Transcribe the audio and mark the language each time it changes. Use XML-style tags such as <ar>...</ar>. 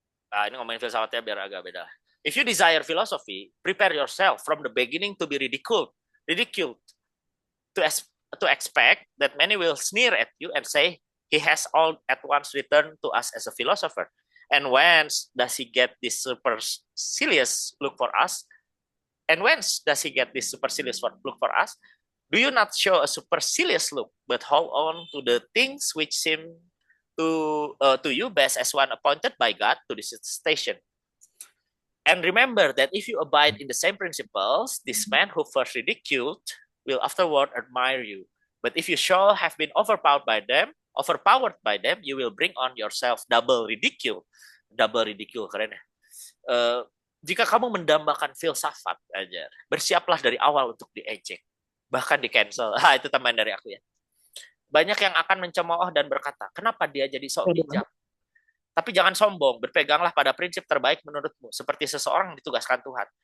<id>Nah, ini ngomongin filsafatnya biar agak beda.</id> <en>If you desire philosophy, prepare yourself from the beginning to be ridiculed to expect that many will sneer at you and say, he has all at once returned to us as a philosopher. And whence does he get this supercilious look for us? And whence does he get this supercilious look for us? Do you not show a supercilious look, but hold on to the things which seem to you best as one appointed by God to this station? And remember that if you abide in the same principles, this man who first ridiculed will afterward admire you. But if you shall have been overpowered by them, you will bring on yourself double ridicule. Double ridicule,</en> <id>keren ya. Jika kamu mendambakan filsafat aja, bersiaplah dari awal untuk diejek, bahkan di cancel. Itu tambahan dari aku ya. Banyak yang akan mencemooh dan berkata, kenapa dia jadi sok bijak? Tapi jangan sombong, berpeganglah pada prinsip terbaik menurutmu, seperti seseorang yang ditugaskan Tuhan.</id>